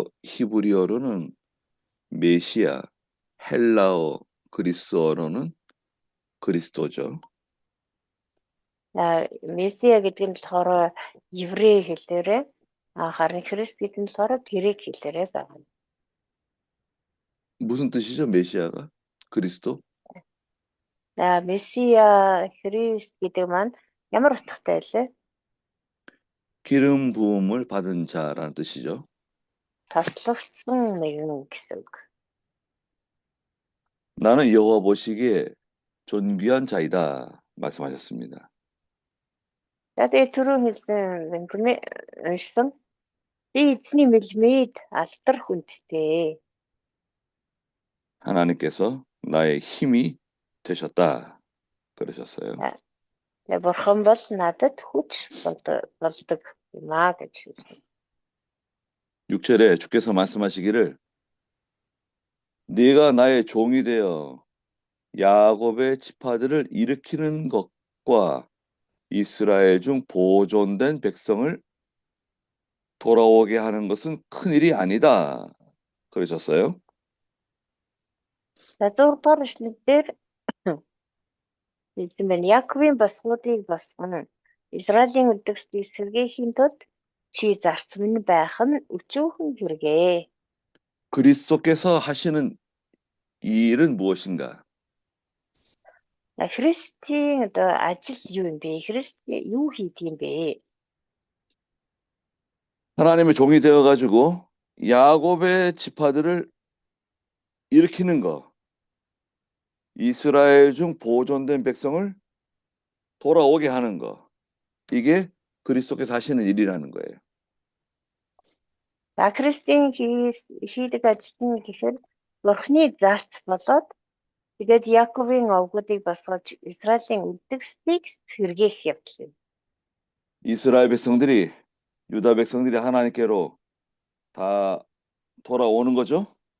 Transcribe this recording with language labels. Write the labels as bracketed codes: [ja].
[ko] 히브리어로는 메시아, 헬라어, 그리스어로는 그리스도죠. [mn] Месия гэдэг нь болохоор еврей хэлээрээ харин Христ гэдэг нь болохоор грек хэлээрээ байгаа. [ko] 무슨 뜻이죠, 메시아가? 그리스도? [mn] Месия, Христ гэдэг маань ямар утгатай вэ? [ko] 기름 부음을 받은 자라는 뜻이죠. [mn] Тослогдсон нэгэн гэсэн үг. [ko] 나는 여호와 보시기에 존귀한 자이다 말씀하셨습니다. [mn] Тэгээд түрүү хэлсэн уншсан би эзний мэлмид алдар хүндтэй. [ko] 하나님께서 나의 힘이 되셨다 그러셨어요. [mn] Бурхан бол надад хүч болдог юм аа гэж хэлсэн. [ko] 6절에 주께서 말씀하시기를 네가 나의 종이 되어 야곱의 지파들을 일으키는 것과 이스라엘 중 보존된 백성을 돌아오게 하는 것은 큰일이 아니다. 그러셨어요. [mn] За 6 дугаар эшлэл дээр хэлсэн байна. Яаковын босгуудыг босгоно. Израилийн үлдгэсийг сэргээхийн тулд чи зарц минь байх нь өчүүхэн хэрэгэ. [ko] 그리스도께서 하시는 이 일은 무엇인가? [mn] Христийн одоо ажил юу юм бэ? Христ юу хийдэг юм бэ? [ko] 하나님의 종이 되어가지고 야곱의 지파들을 일으키는 것, 이스라엘 중 보존된 백성을 돌아오게 하는 것, 이게 그리스도께서 하시는 일이라는 거예요. [mn] За Христийн хийдэг ажил нь гэхээр Бурхны зарц болоод тэгээд Яаковын овгуудыг босгож Израилийн үлдгэсийг сэргээх явдал юм. [ko] 이스라엘 백성들이, 유다 백성들이 하나님께로 다 돌아오는 거죠.